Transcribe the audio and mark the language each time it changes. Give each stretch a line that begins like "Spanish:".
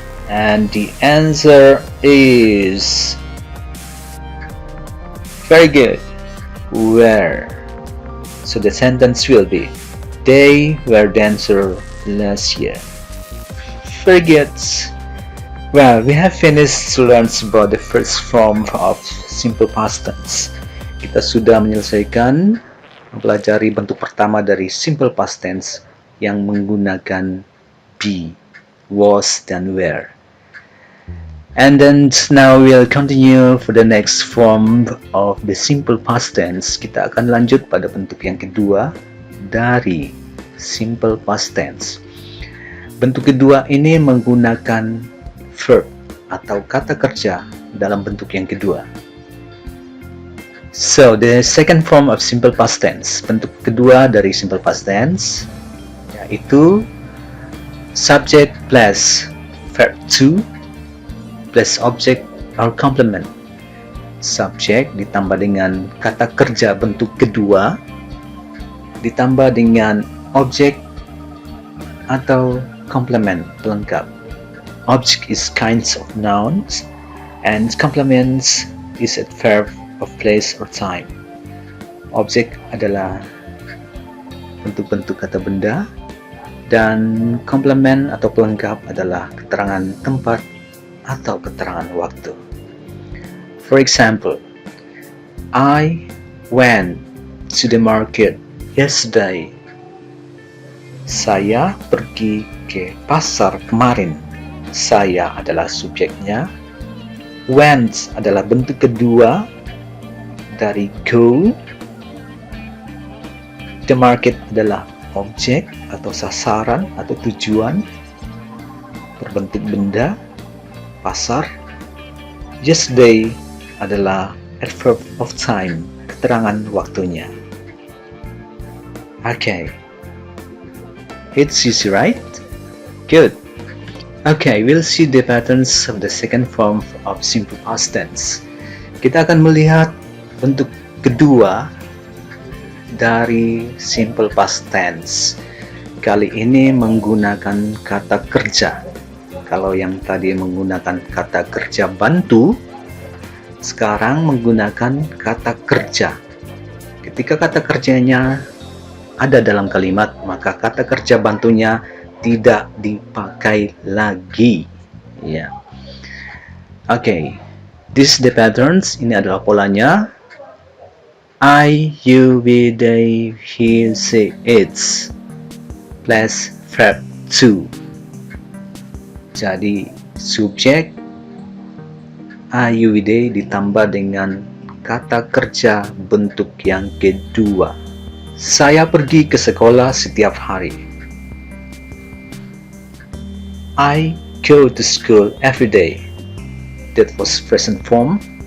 English: And the answer is very good. Where? So the sentence will be, they were dancer last year. Very good. Well, we have finished to learn about the first form of simple past tense.
Indonesian: Kita sudah menyelesaikan mempelajari bentuk pertama dari simple past tense yang menggunakan be, was, dan were.
English: And then now we'll continue for the next form of the simple past tense.
Indonesian: Kita akan lanjut pada bentuk yang kedua dari simple past tense. Bentuk kedua ini menggunakan verb atau kata kerja dalam bentuk yang kedua.
English: So, the second form of simple past tense,
Indonesian: bentuk kedua dari simple past tense, yaitu
English: subject plus verb to plus object or complement.
Indonesian: Subjek ditambah dengan kata kerja bentuk kedua, ditambah dengan objek atau complement pelengkap.
English: Object is kinds of nouns, and complements is a verb of place or time.
Indonesian: Objek adalah bentuk-bentuk kata benda, Dan komplement atau pelengkap adalah keterangan tempat atau keterangan waktu.
English: For example, I went to the market yesterday.
Indonesian: Saya pergi ke pasar kemarin. Saya adalah subjeknya. Went adalah bentuk kedua dari go. The market adalah objek atau sasaran atau tujuan berbentuk benda, pasar. Yesterday adalah adverb of time, keterangan waktunya.
English: Okay, it's easy, right? Good. Okay, we'll see the patterns of the second form of simple past tense.
Indonesian: Kita akan melihat bentuk kedua dari simple past tense. Kali ini menggunakan kata kerja. Kalau yang tadi menggunakan kata kerja bantu, sekarang menggunakan kata kerja. Ketika kata kerjanya ada dalam kalimat, maka kata kerja bantunya tidak dipakai lagi.
English: Ya. Okay. This is the patterns.
Indonesian: Ini adalah polanya.
English: I, you, we, they, he, she, it's plus verb to.
Indonesian: Jadi subjek I, you, we, they ditambah dengan kata kerja bentuk yang kedua. Saya pergi ke sekolah setiap hari.
English: I go to school every day. That was present form.